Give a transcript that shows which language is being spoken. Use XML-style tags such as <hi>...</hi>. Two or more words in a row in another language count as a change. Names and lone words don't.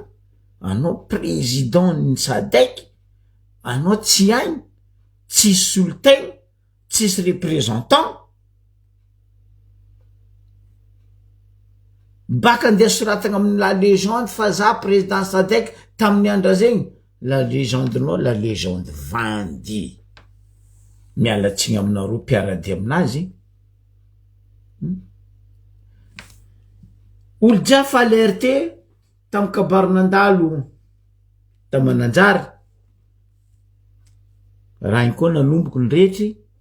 <mg>Anao président ny SADC. Anao tsy agny. Tsisy solotegna. Tsisy représentant. Baka andeha soratagna amin'ny</mg> <fr>la légende</fr> <mg>fa za président SADC tamin'ny andra zegny.</mg> <fr>La légende nao la légende vandy.</fr> <mg>Mialatsigny aminareo mpiaradia aminazy. Olo dia fa alerté tamin'ny kabaronandalo ta Mananjary. Raha igny koa nanomboky ny rehetry.</mg>